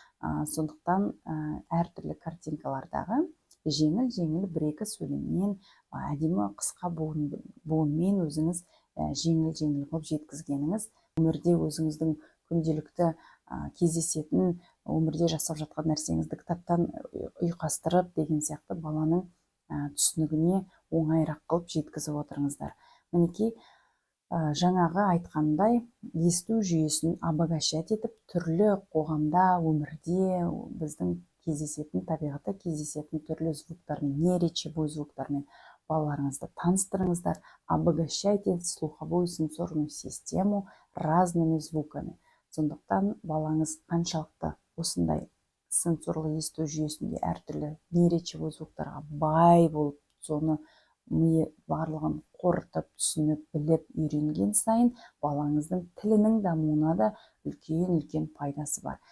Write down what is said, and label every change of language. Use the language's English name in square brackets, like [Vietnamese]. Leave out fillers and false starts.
[Kazakh] Сондықтан әртүрлі картинкалардағы жеңіл бір-екі сөйлеммен, әдемі қысқа буынмен өзіңіз жеңіл қылып жеткізгеніңіз, өмірде өзіңіздің күнделікті кездесетін, өмірде жасап жатқан нәрсеңізді кітаптан ұйқастырып деген сияқты баланың түсінігіне оңайырақ қылып жеткізіп отырыңыздар. Мінекей, жаңағы айтқандай, есту жүйесін обогащать етіп, түрлі қоғамда, өмірде біздің кездесетін, табиғатта кездесетін түрлі звуктармен, неречевой звуктармен балаларыңызды таныстырыңыздар. [Russian] Обогащайте слуховую сенсорную систему разными звуками. [Kazakh] Сондықтан балаңыз қаншалықты осындай сенсорлы есту жүйесінде әртүрлі неречевой звуктарға бай болып, соны миы барлығын қорытып, түсініп, біліп, үйренген сайын балаңыздың тілінің дамуына да үлкен пайдасы бар.